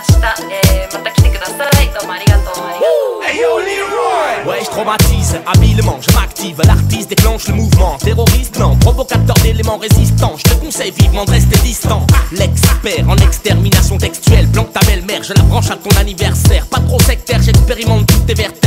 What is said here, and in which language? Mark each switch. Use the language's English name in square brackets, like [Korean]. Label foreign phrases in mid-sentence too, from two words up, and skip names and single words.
[Japanese] また来てください。どうもありがとう。 [French] Ouais, je traumatise, habilement, je m'active. L'artiste déclenche le mouvement. Terroriste, non, provocateur d'éléments résistants. Je te conseille vivement de rester distant. L'expert en extermination textuelle. Planque ta belle-mère, je la branche à ton anniversaire. Pas trop sectaire, j'expérimente toutes tes vertèbres.